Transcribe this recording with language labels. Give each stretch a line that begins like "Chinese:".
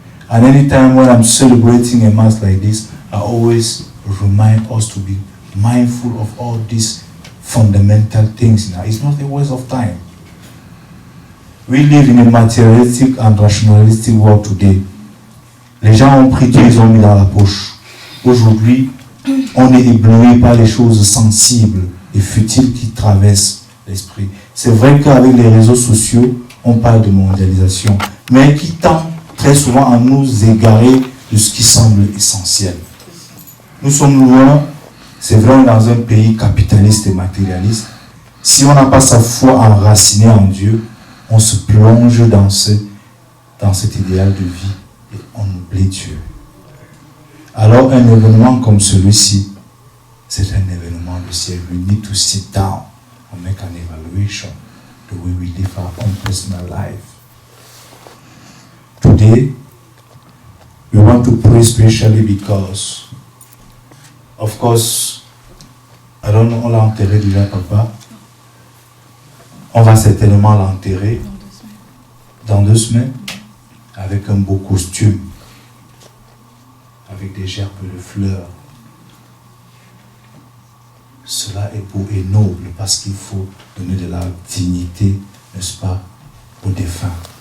English: And anytime when I'm celebrating a mass like this, I always remind us to be mindful of all these fundamental things now. It's not a waste of time. We live in a materialistic and rationalistic world today.
French: Les gens ont pris tout, ils ont mis dans la poche. Aujourd'hui, on est ébloui par les choses sensibles et futiles qui traversent l'esprit. C'est vrai qu'avec les réseaux sociaux, on parle de mondialisation, mais qui tend très souvent à nous égarer de ce qui semble essentiel. Nous sommes loin, c'est vrai, on est dans un pays capitaliste et matérialiste. Si on n'a pas sa foi enracinée en Dieu, on se plonge dans cet idéal de vie et on oublie Dieu. Alors un événement comme celui-ci, c'est un événement du ciel.
English: We need to sit down and make an evaluation the way we live our own personal life. Today, to pray especially because, of course, I don't know,
French: on l'a enterré déjà, papa. On va certainement l'enterrer dans 2 semaines avec un beau costume, avec des gerbes de fleurs. Cela est beau et noble parce qu'il faut donner de la dignité, n'est-ce pas, aux défunts.